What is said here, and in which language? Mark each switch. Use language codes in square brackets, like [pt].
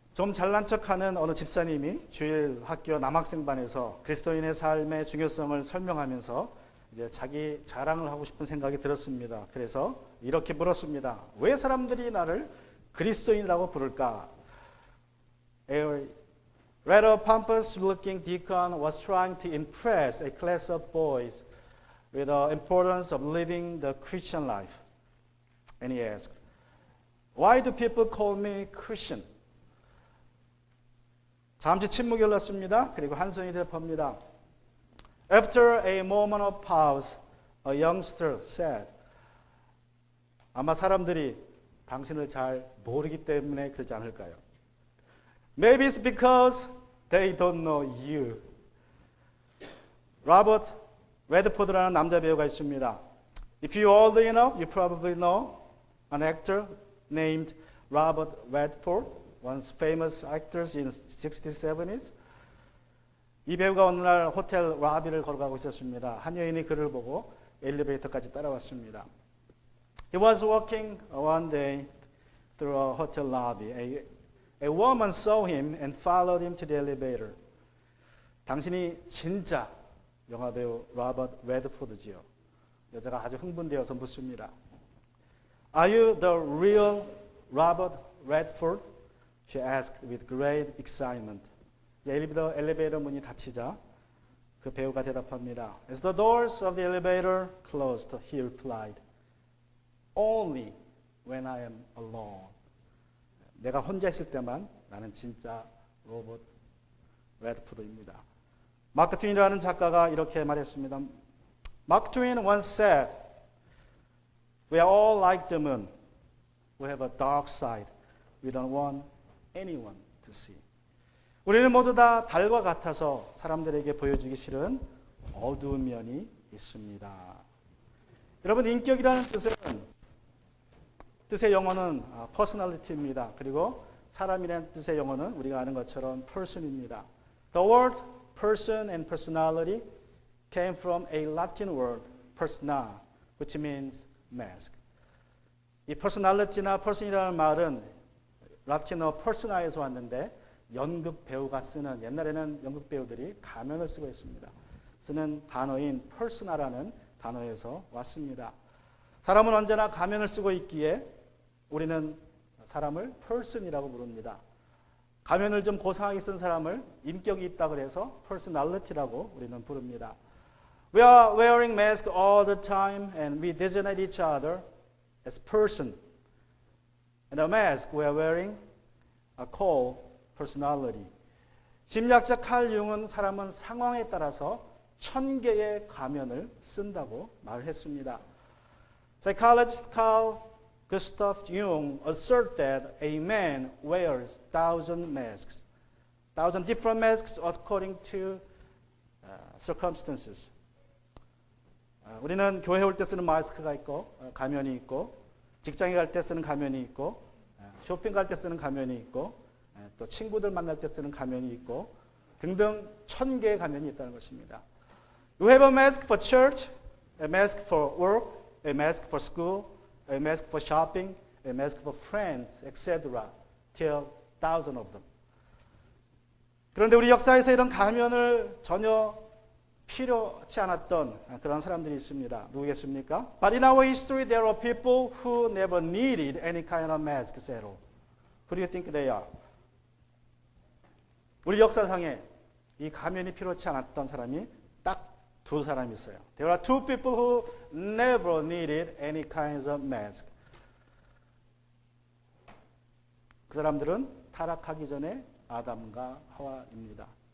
[ko] 좀 잘난 척하는 어느 집사님이 주일 학교 남학생반에서 그리스도인의 삶의 중요성을 설명하면서 이제 자기 자랑을 하고 싶은 생각이 들었습니다. 그래서 이렇게 물었습니다. 왜 사람들이 나를 그리스도인이라고 부를까? [en] A rather pompous-looking deacon was trying to impress a class of boys with the importance of living the Christian life. And he asked, "Why do people call me Christian?" [ko] 잠시 침묵이 흘렀습니다. 그리고 한 손이 대답합니다. [en] After a moment of pause, a youngster said, [ko] 아마 사람들이 당신을 잘 모르기 때문에 그러지 않을까요? [en] Maybe it's because they don't know you. [ko] 로버트 레드포드라는 남자 배우가 있습니다. [en] If you are old enough, you probably know an actor named Robert Redford. Once famous actors in 60s, 70s. [ko] 이 배우가 어느 날 호텔 라비를 걸어가고 있었습니다. 한 여인이 그를 보고 엘리베이터까지 따라왔습니다. [en] He was walking one day through a hotel lobby. A woman saw him and followed him to the elevator. [ko] 당신이 진짜 영화배우 로버트 레드포드지요. 여자가 아주 흥분되어서 묻습니다. [en] Are you the real Robert Redford? She asked with great excitement. [ko] 엘리베이터 문이 닫히자 그 배우가 대답합니다. [en] As the doors of the elevator closed, he replied, Only when I am alone. [ko] 내가 혼자 있을 때만 나는 진짜 로버트 레드포드입니다. 마크 트윈이라는 작가가 이렇게 말했습니다. [en] Mark Twain once said, We are all like the moon. We have a dark side. We don't want anyone to see. [ko] 우리는 모두 다 달과 같아서 사람들에게 보여주기 싫은 어두운 면이 있습니다. 여러분, 인격이라는 뜻의 영어는 personality입니다. 그리고 사람이라는 뜻의 영어는 우리가 아는 것처럼 person입니다. [en] The word person and personality came from a Latin word persona, which means mask. [ko] 이 personality나 person이라는 말은 라틴어 퍼스나에서 왔는데 연극 배우가 쓰는, 옛날에는 연극 배우들이 가면을 쓰고 있습니다. 쓰는 단어인 퍼스나라는 단어에서 왔습니다. 사람은 언제나 가면을 쓰고 있기에 우리는 사람을 person이라고 부릅니다. 가면을 좀 고상하게 쓴 사람을 인격이 있다 그래서 personality라고 우리는 부릅니다. [en] We are wearing masks all the time and we designate each other as person. And the mask we are wearing are called personality. [ko] 심리학자 칼 융은 사람은 상황에 따라서 1000개의 가면을 쓴다고 말을 했습니다. [en] Psychologist Carl Gustav Jung asserted that a man wears 1,000 masks, 1,000 different masks according to circumstances. [ko] 우리는 교회 올 때 쓰는 마스크가 있고 가면이 있고 직장에 갈 때 쓰는 가면이 있고 쇼핑 갈 때 쓰는 가면이 있고 또 친구들 만날 때 쓰는 가면이 있고 등등 1000개의 가면이 있다는 것입니다. [en] You have a mask for church, a mask for work, a mask for school, a mask for shopping, a mask for friends, etc. till 1,000 of them. [ko] 그런데 우리 역사에서 이런 가면을 전혀 필요치 않았던 그런 사람들이 있습니다. 누구겠습니까? [en] But in our history there are people who never needed any kind of masks at all. Who do you think they are? [ko] 우리 역사상에 이 가면이 필요치 않았던 사람이 딱 두 사람이 있어요. [en] There are two people who never needed any kinds of mask. [ko] 그 사람들은 타락하기 전에 아담과 하와입니다.